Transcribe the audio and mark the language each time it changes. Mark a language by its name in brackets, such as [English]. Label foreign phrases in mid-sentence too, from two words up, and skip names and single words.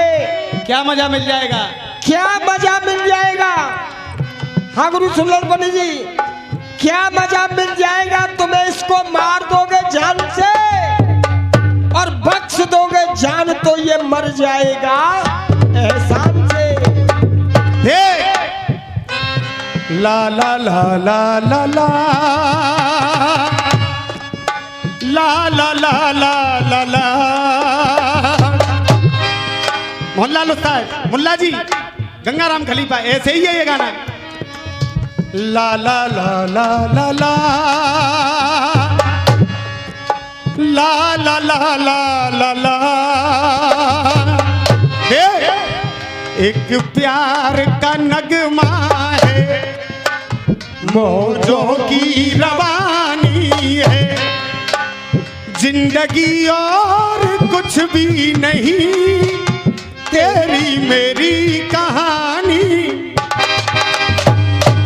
[Hindi] क्या मजा मिल जाएगा, क्या मजा मिल जाएगा। हाँ गुरु सुल्तान बनी जी, क्या मजा मिल जाएगा, तुम्हें इसको मार दोगे जान से और बख्श दोगे जान तो ये मर जाएगा एहसान से। ला ला ला ला ला ला ला ला ला ला ला ला। मोहनलाल उस्ताद, मुल्ला जी, गंगाराम खलीफा, ऐसे ही है ये गाना। ला ला ला ला ला ला ला ला ला ला ला ला। एक प्यार का नगमा है, मौजों की रवानी है, जिंदगी और कुछ भी नहीं, तेरी मेरी कहानी।